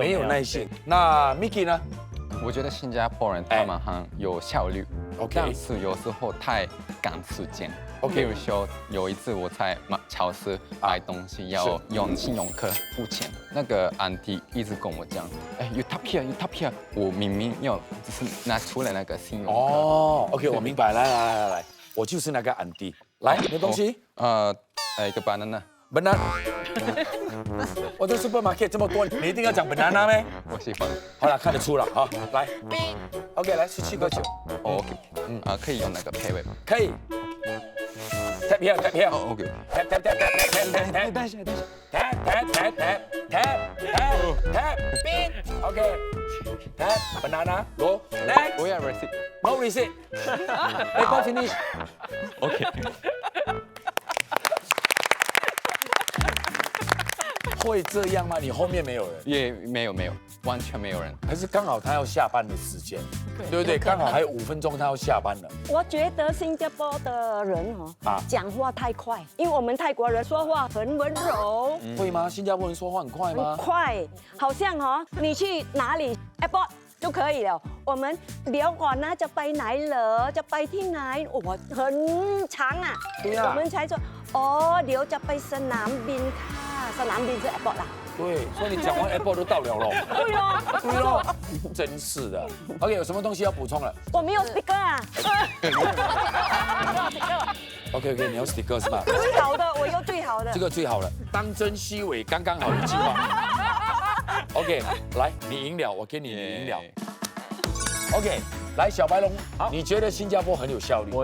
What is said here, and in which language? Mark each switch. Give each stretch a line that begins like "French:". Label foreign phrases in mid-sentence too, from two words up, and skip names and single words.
Chinese: 没有耐性。那 Mickey 呢？我觉得新加坡人他们很有效率，但是有时候太赶时间。比如说有一次我在超市买东西要用信用卡付钱，那个安迪一直跟我讲 ，
English: you tap here，you tap here，
Chinese: 我明明要只是拿出来那个信用卡。 OK， 我明白，来，我就是那个安迪。来，你的东西？一个 banana。 banana。我的 supermarket 这么多，你一定要讲 banana 咩？我喜欢。好了，看得出了，好，来，OK， 来17个球， OK， 可以用那个配位吗？
English: 可以。tap here，tap here， OK。 tap，
Chinese: 等一下，
English: tap， banana go next，
Chinese: 我要 receipt。
English: no receipt， paper finish。 OK。
Chinese: 会这样吗？你后面没有人？也没有，完全没有人。还是刚好他要下班的时间，对不对？刚好还有5分钟他要下班了。我觉得新加坡的人讲话太快，因为我们泰国人说话很温柔。会吗？新加坡人说话很快吗？很快，好像你去哪里 airport 就可以了。
Thai: 我们เดี๋ยวก่อนนะจะไปไหนเหรอจะไปที่ไหน
Chinese: 哇很长啊。对啊。我们才说
Thai: เดี๋ยวจะไปสนามบินค่ะสนามบิน
Chinese: 是 airport 啦。对，所以你讲完 Apple 都到了咯。对哦，对咯，真是的。OK， 有什么东西要补充了我没有 sticker 啊。 OK， 你要 sticker 是吧？最好的，我有最好的。这个最好了，当真虚伪，刚刚好一句话。OK， 来，你赢了，我给你赢了。OK， 来，小白龙，你觉得新加坡很有效率？